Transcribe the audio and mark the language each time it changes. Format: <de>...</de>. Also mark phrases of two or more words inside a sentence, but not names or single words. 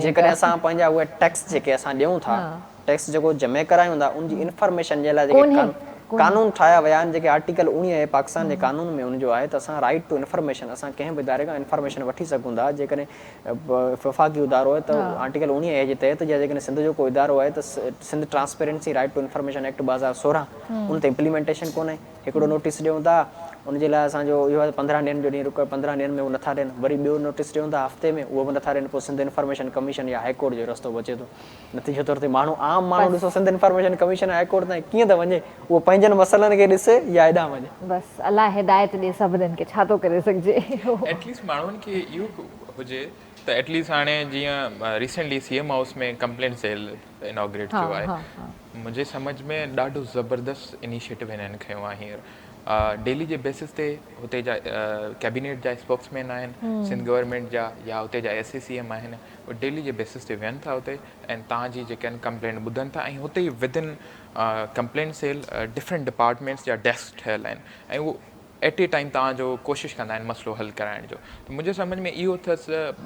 <sd>जेकॾहिं असां पंहिंजा उहे टैक्स जेके असां ॾियूं था, टैक्स जेको जमे करायूं था, उनजी इंफॉर्मेशन जे लाइ जेके कानून ठाहिया विया आहिनि जेके आर्टिकल 19 आहे पाकिस्तान जे कानून में उनजो आहे त असां</sd> <en>right to information</en> <sd>असां कंहिं बि इदारे खां इंफॉर्मेशन वठी सघूं था जेकॾहिं वफ़ाक़ी इदारो आहे त आर्टिकल 19 ए जे तहत या जेकॾहिं सिंध जो को इदारो आहे त सिंध ट्रांसपेरेंसी राइट टू इंफॉर्मेशन एक्ट 2016 उन ते इम्प्लीमेंटेशन कोन्हे हिकिड़ो नोटिस ॾियूं था उनजे लाइ असांजो इहो आहे 15 ॾींहंनि जो ॾींहुं रुको 15 ॾींहंनि में उहो नथा ॾियनि वरी ॿियो नोटिस ॾियूं था हफ़्ते में उहो बि नथा ॾियनि पोइ सिंध इंफॉर्मेशन कमीशन या हाईकोर्ट जो रस्तो बचे थो नतीजे तौर ते माण्हू आम माण्हू ॾिसो सिंध इंफॉर्मेशन कमीशन हाईकोर्ट ताईं कीअं थो वञे उहो पंहिंजनि मसइलनि खे ॾिसे या हेॾां वञे बसि अलाह हिदायत ॾे सभिनीनि खे छा थो करे सघिजे एटलीस्ट माण्हुनि खे इहो हुजे त एटलीस्ट हाणे जीअं रिसेंटली CM हाउस में</sd> <en>complaint cell inaugurate</en> <sd>थियो आहे मुंहिंजे सम्झ में ॾाढो ज़बरदस्त इनिशिएटिव हिननि खयो आहे हींअर डेली जे बेसिस ते हुते जा कैबिनेट जा स्पोक्समैन आहिनि सिंध गवर्नमेंट जा या हुते जा SACM आहिनि उहे डेली जे बेसिस ते विहनि था हुते ऐं तव्हांजी जेके आहिनि कंप्लेंट ॿुधनि था ऐं हुते ई</sd> <en>within complaint cell different departments</en> <sd>जा डेस्क ठहियल आहिनि ऐं उहो</sd> <en>at a time</en> <sd>तव्हांजो कोशिशि कंदा आहिनि मसइलो हल कराइण जो त मुंहिंजे सम्झ में इहो अथसि</sd>